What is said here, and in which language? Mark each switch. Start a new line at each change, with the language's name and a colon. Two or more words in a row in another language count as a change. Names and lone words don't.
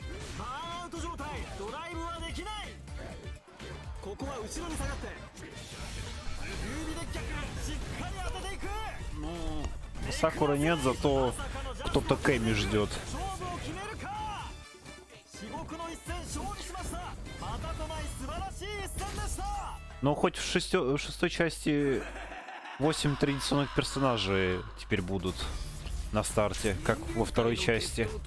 Japanese: バーンアウト状態。ドライブはできない。ここは後ろに下がって指デッキャックしっかり当てていく。
Russian: Сакуры нет, зато кто-то Кэми ждет. Но хоть в шестой части 8 традиционных персонажей теперь будут на старте, как во второй части.